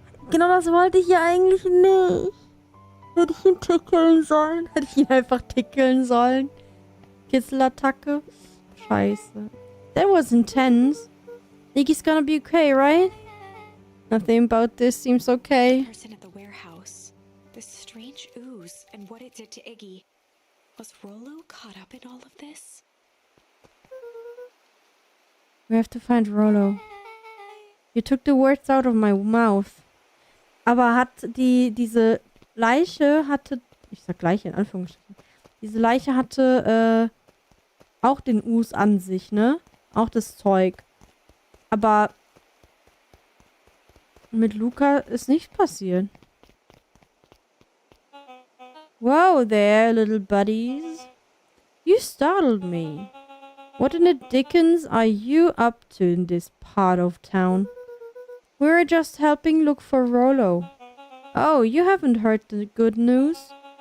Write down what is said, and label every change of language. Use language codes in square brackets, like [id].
[de] Genau das wollte ich ja eigentlich nicht. Hätte ich ihn tickeln sollen? Hätte ich ihn einfach tickeln sollen? Kitzelattacke? Scheiße. [en] That was intense. Iggy's gonna be okay, right? Nothing about this seems okay. The person at the warehouse. This strange ooze and what it did to Iggy. Was Rollo caught up in all of this? We have to find Rollo. You took the words out of my mouth. [de] Aber hat diese Leiche hatte... Ich sag Leiche in Anführungsstrichen. Diese Leiche hatte auch den Us an sich, ne? Auch das Zeug. Aber mit Luca ist nichts passiert. [en] Whoa there, little buddies. You startled me. What in the dickens are you up to in this part of town? We're just helping look for Rollo. Oh, you haven't heard the good news?